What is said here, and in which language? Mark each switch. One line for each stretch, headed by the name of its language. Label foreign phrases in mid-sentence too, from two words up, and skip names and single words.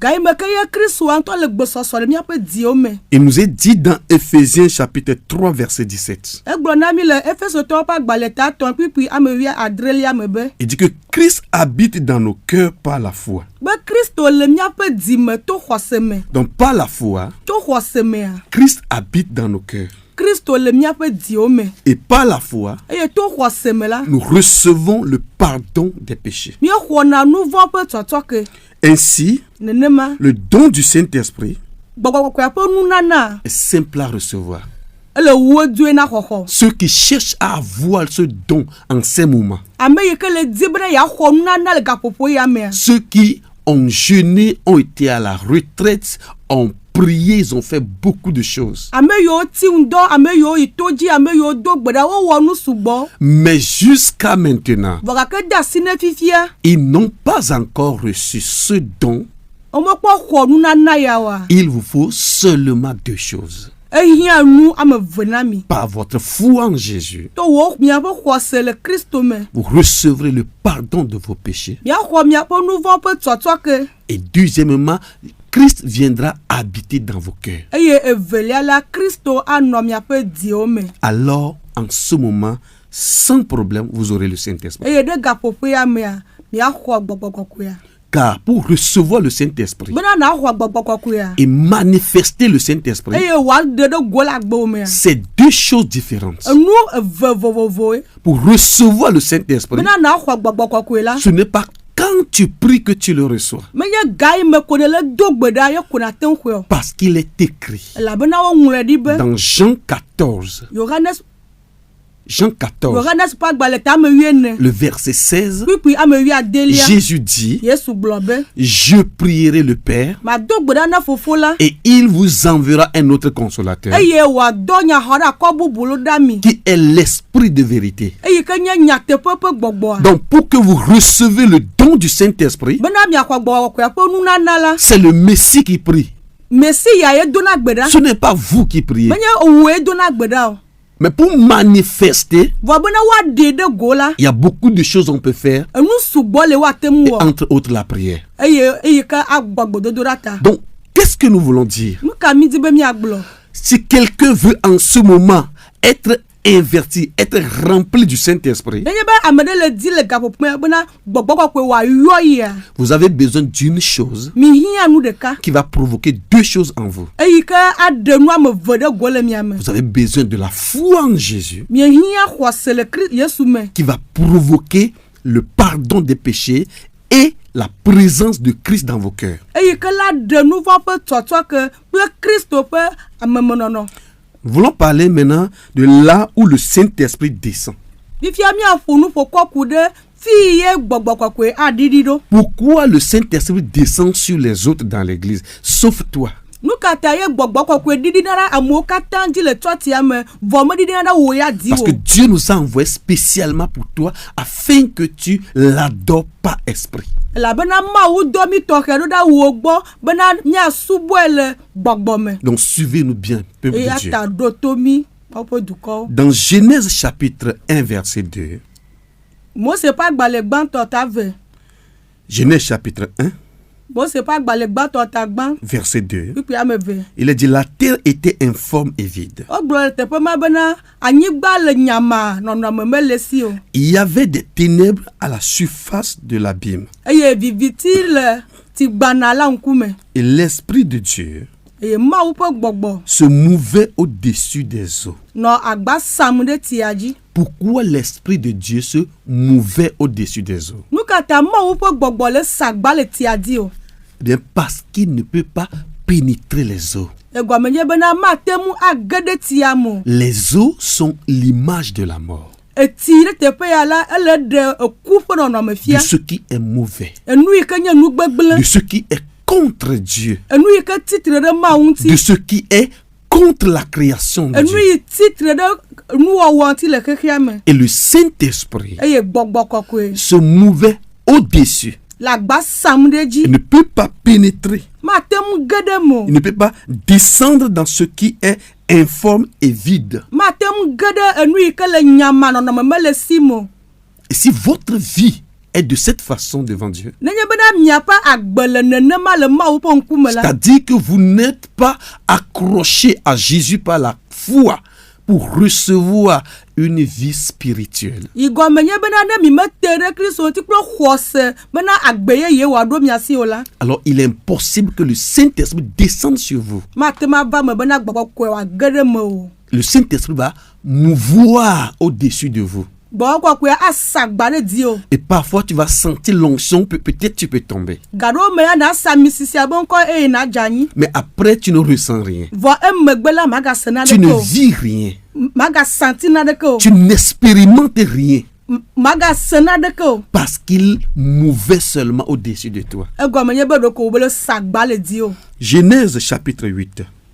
French: Il nous est dit dans Ephésiens chapitre 3 verset 17. Il dit que Christ habite dans nos cœurs par la foi. Donc par la foi, Christ habite dans nos cœurs.
Ewe: Kristo le miaƒe diwo me.
French: Et par la foi,
Ewe: Eye to xɔse me la,
French: nous recevons le pardon des péchés.
Ewe: míexɔna nu vɔ ƒe tsɔtsɔke.
French: Ainsi,
Ewe: Nenema,
French: le don du Saint-Esprit
Ewe: gbɔgbɔ kɔkɔe ƒe nunana
French: est simple à recevoir.
Ewe: ele wo doe na xɔxɔ.
French: Ceux qui cherchent à avoir ce don en ces moments,
Ewe: Ame yi ke le di be ne yeaxɔ nunana le gaƒoƒo ya mea,
French: ceux qui ont jeûné, ont été à la retraite, ont prié, ils ont fait beaucoup de choses.
Ewe: ame yiwo ti ŋdɔ, ame yiwo yi to dzi, ame yiwo do gbe ɖa, wowɔ nu sugbɔ.
French: Mais jusqu'à maintenant,
Ewe: Vɔ gake de asi ne fifia,
French: ils n'ont pas encore reçu ce don.
Ewe: womekpɔ xɔ nunana ya oa.
French: Il vous faut seulement deux choses.
Ewe: Ehiã nu ame eve na mi.
French: Par votre foi en Jésus,
Ewe: To wò miaƒe xɔse le Kristo me.
French: vous recevrez le pardon de vos péchés.
Ewe: Miaxɔ miaƒe nu vɔ ƒe tsɔtsɔke.
French: Et deuxièmement, Christ viendra habiter dans vos cœurs.
Ewe: Eye evelia la, Kristo anɔ miaƒe diwo me.
French: Alors, en ce moment, sans problème, vous aurez le Saint-Esprit.
Ewe: Eye ɖe gaƒoƒea mea, miaxɔ gbɔgbɔ kɔkɔea.
French: Car pour recevoir le Saint-Esprit
Ewe: Bena naxɔ gbɔgbɔ kɔkɔea.
French: et manifester le Saint-Esprit,
Ewe: Eye wòaɖe ɖe go le agbewo mea.
French: c'est deux choses différentes.
Ewe: Enu eve vovovoe.
French: Pour recevoir le Saint-Esprit,
Ewe: Bena naxɔ gbɔgbɔ kɔkɔe la.
French: ce n'est pas quand tu pries que tu le reçois.
Ewe: Menye ga yi me ko ne le do gbe ɖa ye ko na te ŋu xɔe o.
French: Parce qu'il est écrit
Ewe: Elabena woŋlɔe ɖi be
French: dans Jean 14,
Ewe: Yohanes ƒe agbalẽ ta ame 14,
French: le verset 16,
Ewe: kpikpi ame 14,
French: Jésus dit,
Ewe: Yesu gblɔ be
French: je prierai le Père
Ewe: mado gbe ɖa na fofo la,
French: et il vous enverra un autre consolateur
Ewe: eye wòadɔ nyaxɔ ɖe akɔ bubu lo ɖa mi,
French: qui est l'Esprit de vérité.
Ewe: eyi ke nye nyateƒe ƒe gbɔgbɔa.
French: Donc pour que vous recevez le don du Saint-Esprit,
Ewe: Bena miaxɔ gbɔgbɔ kɔkɔea ƒe nunana la,
French: c'est le Messie qui prie.
Ewe: Mesia ye dona gbe ɖa.
French: Ce n'est pas vous qui priez.
Ewe: Menye wòe dona gbe ɖa o.
French: Mais pour manifester,
Ewe: Vɔ bena woaɖe ɖe go la,
French: il y a beaucoup de choses qu'on peut faire,
Ewe: enu sugbɔ le woate ŋu
French: et
Ewe: wɔ.
French: entre autres la prière.
Ewe: Eye ke agbɔ gbedodo ɖa ta.
French: Donc, qu'est-ce que nous voulons dire?
Ewe: Nu ka mi di be miagblɔ?
French: Si quelqu'un veut en ce moment être inverti, être rempli du Saint-Esprit,
Ewe: Nenye be ame ɖe le di le gaƒoƒo bena gbɔgbɔ kɔkɔe wòayɔ yia,
French: vous avez besoin d'une chose
Ewe: mihiã nu ɖeka.
French: qui va provoquer deux choses en vous.
Ewe: Eyi ke aɖe nu ame eve ɖe go le mia me.
French: Vous avez besoin de la foi en Jésus
Ewe: Miehiã xɔse le Yesu me.
French: qui va provoquer le pardon des péchés et la présence de Christ dans vos cœurs.
Ewe: Eyi ke la ɖe nu vɔ ƒe tsɔtsɔke kple Kristo ƒe amemenɔnɔ.
French: Nous voulons parler maintenant de là où le Saint-Esprit descend.
Ewe: Fifia miaƒo nu ƒo ku ɖe fi ye gbɔgbɔ kɔkɔe aɖiɖi ɖo.
French: Pourquoi le Saint-Esprit descend sur les autres dans l'église, sauf toi?
Ewe: Nu ka ta ye gbɔgbɔ kɔkɔe ɖiɖi na ɖe amewo katã dzi le tsɔtia me, vɔ meɖiɖi na ɖe wò ya di
French: Parce
Ewe: o.
French: que Dieu nous a envoyés spécialement pour toi afin que tu l'adores par esprit.
Ewe: Elabena Mawu dɔ mi tɔxɛ ɖo ɖa wo gbɔ bena miasubɔe le gbɔgbɔ me.
French: Donc suivez-nous bien, peuple
Ewe: Eya
French: de Dieu.
Ewe: ta ɖo to mi woƒe dukɔwo.
French: Dans Genèse chapitre 1 verset 2,
Ewe: Mose ƒe agbalẽ gbãtɔ ta ve.
French: Genèse chapitre 1
Ewe: Mose ƒe agbalẽ gbãtɔ ta gbã.
French: verset 2,
Ewe: Kpikpi ame eve.
French: il a dit la terre était informe et vide.
Ewe: Wogblɔ le teƒe ma bena anyigba le nyama, nɔnɔme mele si o.
French: Il y avait des ténèbres à la surface de l'abîme.
Ewe: Eye viviti le tigbana la ŋkume.
French: Et l'Esprit de Dieu
Ewe: Eye Mawu ƒe gbɔgbɔ
French: se mouvait au-dessus des eaux.
Ewe: nɔ agba sam ɖe tia dzi.
French: Pourquoi l'Esprit de Dieu se mouvait au-dessus des eaux?
Ewe: Nu ka ta Mawu ƒe gbɔgbɔ le sagba le tia dzi o?
French: Eh bien, parce qu'il ne peut pas pénétrer les eaux.
Ewe: Egɔme nye bena mate mu age ɖe tia me o.
French: Les eaux sont l'image de la mort,
Ewe: Eti ɖe teƒe ya la, ele ɖe eku ƒe nɔnɔme
French: de
Ewe: fia.
French: ce qui est mauvais,
Ewe: Enu yi ke nye nu gbegblẽ.
French: de ce qui est contre Dieu,
Ewe: Enu yi ke titre ɖe Mawu
French: de
Ewe: ŋuti.
French: ce qui est contre la création de
Ewe: Enu
French: Dieu.
Ewe: yi titre ɖe nuwɔwɔ ŋuti le xexea me.
French: Et le Saint-Esprit
Ewe: Eye gbɔgbɔ kɔkɔe
French: se mouvait au-dessus.
Ewe: le agba sam ɖe
French: Il
Ewe: dzi.
French: ne peut pas pénétrer.
Ewe: Mate mu ge ɖe me o.
French: Il ne peut pas descendre dans ce qui est informe et vide.
Ewe: Mate mu ge ɖe enu yi ke le nyama nɔnɔme mele si me o.
French: Et si votre vie est de cette façon devant Dieu,
Ewe: Nenye bena miaƒe agbe le nenema le Mawu ƒe ŋkume la,
French: c'est-à-dire que vous n'êtes pas accroché à Jésus par la foi, pour recevoir une vie spirituelle.
Ewe: igɔme nye bena ne mi me te ɖe Kristo ŋuti kple xɔse bena agbe yeye wòaɖo mia si o la.
French: Alors il est impossible que le Saint-Esprit descende sur vous.
Ewe: mate ma va me bena gbɔgbɔkɔe wòage ɖe me o.
French: Le Saint-Esprit va mouvoir au-dessus de vous.
Ewe: gbɔgbɔkɔe asa agba ɖe dzi o.
French: Et parfois tu vas sentir l'onction, peut-être tu peux tomber.
Ewe: gaɖo me ya na sa misisia be ŋkɔ eye na dze anyi.
French: Mais après tu ne ressens rien.
Ewe: vɔ emegbe la magase na
French: Tu
Ewe: ɖeke
French: ne
Ewe: o.
French: vis rien.
Ewe: magasanti na ɖeke o.
French: Tu n'expérimentes rien.
Ewe: magase na ɖeke o.
French: Parce qu'il mouvait seulement au-dessus de toi.
Ewe: egɔme nye be ɖeko wòbe le sa agba le dzi o.
French: Genèse chapitre 8,